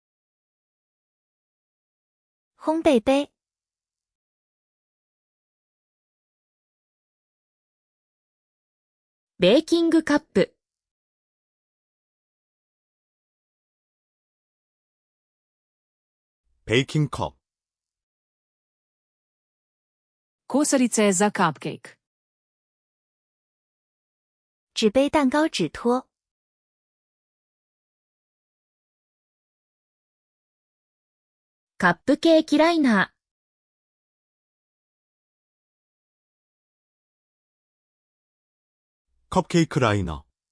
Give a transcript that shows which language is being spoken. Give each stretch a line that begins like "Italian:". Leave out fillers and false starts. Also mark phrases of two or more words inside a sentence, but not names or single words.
Chinese: 烘焙杯。
Japanese: ベーキングカップ。
Korean: 베이킹컵,
Slovenian: Kosarice za cupcake.
Chinese: 纸杯蛋糕纸托。
Japanese: カップケーキライナー。
Korean: 컵케이크 라이너,